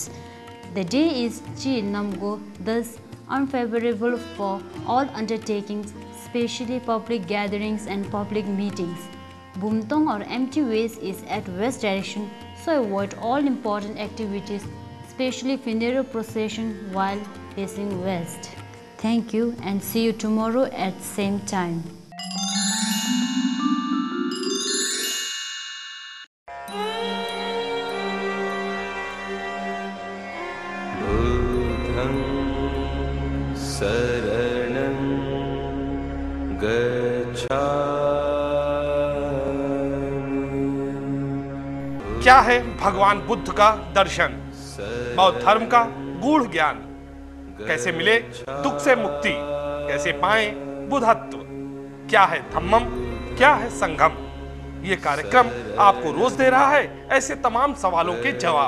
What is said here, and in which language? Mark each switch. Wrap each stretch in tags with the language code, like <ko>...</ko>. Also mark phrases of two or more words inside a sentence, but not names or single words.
<en>The day is Chi Namgo, thus unfavorable for all undertakings, especially public gatherings and public meetings. Bumtong or empty ways is at west direction, so avoid all important activities, especially funeral procession while facing west. Thank you and see you tomorrow at same time.</en> <pi>बुद्धं शरणं गच्छामि।</pi> <hi>क्या है भगवान बुद्ध का दर्शन, बौद्ध धर्म का गूढ़ ज्ञान। कैसे मिले दुख से मुक्ति, कैसे पाएं बुद्धत्व, क्या है धम्मम, क्या है संगम। ये कार्यक्रम आपको रोज दे रहा है ऐसे तमाम सवालों के जवाब।</hi>